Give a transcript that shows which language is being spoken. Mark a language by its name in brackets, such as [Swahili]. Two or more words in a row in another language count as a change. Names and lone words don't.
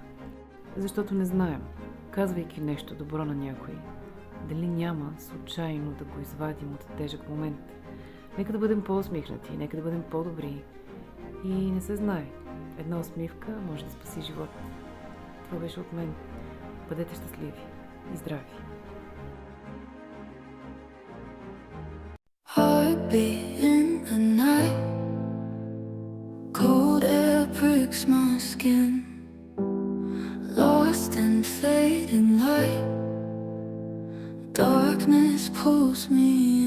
[Bulgarian] Защото не знаем, казвайки нещо добро на някой, дали няма случайно да го извадим от тежък момент. Нека да бъдем по-усмихнати, нека да бъдем по-добри. И не се знае, една усмивка може да спаси живот. Това беше от мен. Бъдете щастливи и здрави! [English] Heartbeat in the night, cold air pricks my skin, lost in fading light, darkness pulls me